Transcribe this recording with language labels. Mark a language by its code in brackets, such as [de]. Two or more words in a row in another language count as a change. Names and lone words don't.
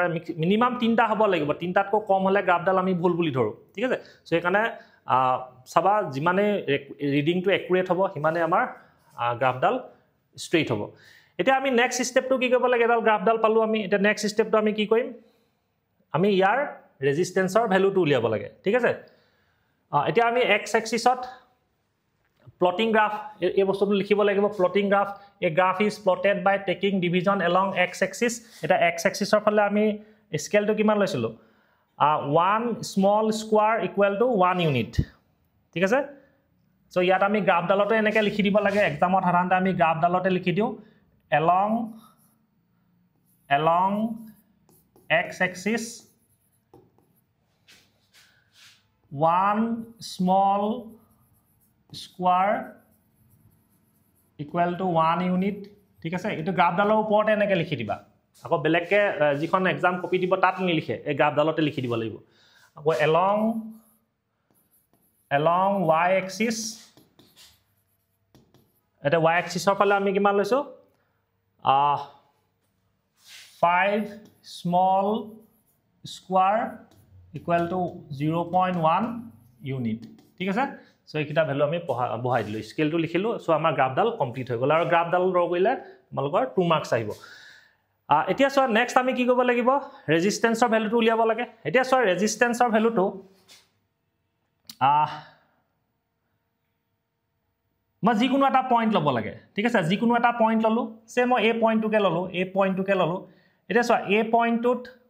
[as] মিনিমাম তিনটা হ'ব লাগিব তিনটাতকৈ কম হ'লে গ্ৰাফডাল আমি ভুল বুলি ধৰো ঠিক আছে সো এইকাৰণে চাবা যিমানে ৰিডিংটো একুৰেট হ'ব সিমানে আমাৰ গ্ৰাফডাল ষ্ট্ৰেইট হ'ব এতিয়া আমি নেক্সট ষ্টেপটো কি কৰিব লাগে এডাল গ্ৰাফডাল পালো আমি এটা নেক্সট ষ্টেপটো আমি কি কৰিম আমি ইয়াৰ ৰেজিস্ট্যান্সৰ ভ্যালুটো উলিয়াব লাগে ঠিক আছে এতিয়া আমি এক্স এক্সিছত [en] plotting graph [as] এই বস্তুটো লিখিব লাগিব [en] plotting graph a graph is plotted by taking division along x axis [as] এটা x axis ৰ ফালে আমি স্কেলটো কিমান লৈছিলো [en] 1 small square equal to 1 unit [as] ঠিক আছে সো ইয়াত আমি গ্ৰাফডালতে এনেকৈ লিখি দিব লাগে এক্সামত সাধাৰণতে আমি গ্ৰাফডালতে লিখি দিও [en] along x axis 1 small square equal to 1 unit [as] ঠিক আছে এটো গ্ৰাফডালৰ ওপৰতে এনেকৈ লিখি দিবা আকৌ বেলেগকে যিখন এক্সাম কপি দিব তাত নিলিখে এই গ্ৰাফডালতে লিখি দিব লাগিব আকৌ [en] along y axis [as] এটা y axis ৰ ফালে আমি কিমান লৈছো [en] 5 small square equal to 0.1 unit [as] ঠিক আছে সো এইকিটা ভ্যালু আমি বহাই দিলো স্কেলটো লিখিলো সো আমাৰ গ্ৰাফডাল কমপ্লিট হৈ গল আৰু গ্ৰাফডাল ড্ৰ কৰিলে তোমালোকৰ 2 মাৰ্কস আহিব এতিয়া সো নেক্সট আমি কি কৰিব লাগিব ৰেজিস্ট্যান্সৰ ভ্যালুটো উলিয়াব লাগে এতিয়া সো ৰেজিস্ট্যান্সৰ ভ্যালুটো মই যিকোনো এটা পইণ্ট লব লাগে ঠিক আছে যিকোনো এটা পইণ্ট ললো সে মই এই পইণ্টটোকে ললো এতিয়া সো এই পইণ্টটোত